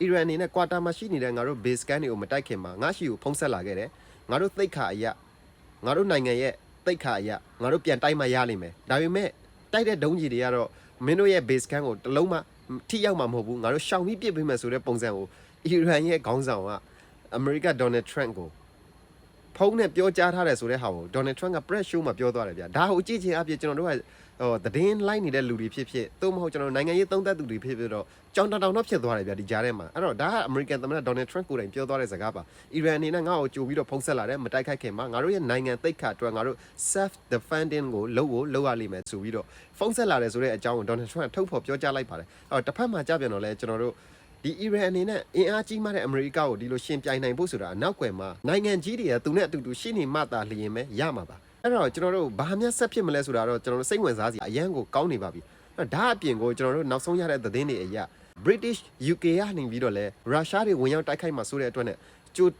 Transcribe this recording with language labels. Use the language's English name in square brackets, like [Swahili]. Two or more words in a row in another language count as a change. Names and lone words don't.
[Burmese] ရန်အနေနဲ့ကွာတာမှာရှိနေတဲ့ငါတို့ [English] base camp [Burmese] တွေကိုမတိုက်ခင်မှာငါရှိကိုဖုံးဆက်လာခဲ့တယ်ငါတို့သိက္ခာအရာငါတို့နိုင်ငံရဲ့သိက္ခာအရာငါတို့ပြန်တိုက်မှရလိမ့်မယ်ဒါပေမဲ့တိုက်တဲ့ဒုံးကြီးတွေကတော့မင်းတို့ရဲ့ [English] base camp [Burmese] ကိုတလုံးမှထိရောက်မှာမဟုတ်ဘူးငါတို့ရှောင်ပြီးပြစ်ပေးမယ်ဆိုတဲ့ပုံစံကိုအီရန်ရဲ့ခေါင်းဆောင်ကအမေရိက Donald Trump ကိုဖုန်းနဲ့ပြောကြားထားတယ်ဆိုတဲ့ဟာကို Donald Trump က [English] press show [Burmese] မှာပြောသွားတယ်ဗျာဒါကိုကြည့်ချင်အပြင်ကျွန်တော်တို့ကသတင်းလိုက်နေတဲ့လူတွေဖြစ်ဖြစ်သို့မဟုတ်ကျွန်တော်နိုင်ငံရေးသုံးသပ်သူတွေဖြစ် ဖြစ်တော့ကြောင်တောင်တော့ဖြစ်သွားတယ်ဗျာဒီကြားထဲမှာအဲ့တော့ဒါက American သမ္မတ Donald Trump ကိုယ်တိုင်ပြောသွားတဲ့စကားပါအီရန်အနေနဲ့ငါ့ကိုကြိုပြီးတော့ဖုံးဆက်လာတယ်မတိုက်ခိုက်ခင်မှာငါတို့ရဲ့နိုင်ငံသိက္ခာအတွက်ငါတို့ [English] self defending [Burmese] ကိုလုပ်ရလိမ့်မယ်ဆိုပြီးတော့ဖုံးဆက်လာတယ်ဆိုတဲ့အကြောင်းကို Donald Trump ထုတ်ဖော်ပြောကြားလိုက်ပါတယ်အဲ့တော့တစ်ဖက်မှာကြပြန်တော့လဲကျွန်တော်တို့ဒီအီရန်အနေနဲ့အင်အားကြီးမှတဲ့အမေရိကကိုဒီလိုရှင်ပြိုင်နိုင်ဖို့ဆိုတာအနောက် ကွယ်မှာနိုင်ငံကြီးတွေကသူနဲ့အတူတူရှိနေမှသာလျင်ပဲရမှာပါအဲ့တော့ကျွန်တော်တို့ဘာမှဆက်ဖြစ်မလဲဆိုတာတော့ကျွန်တော်တို့စိတ်ဝင်စားစရာအရန်ကိုကောင်းနေပါပြီဒါအပြင်ကိုကျွန်တော်တို့နောက်ဆုံးရတဲ့သတင်းတွေအရ British UK ကနေပြီးတော့လဲရုရှားတွေဝင်ရောက်တိုက်ခိုက်မှာဆိုတဲ့အတွက်နဲ့ကြို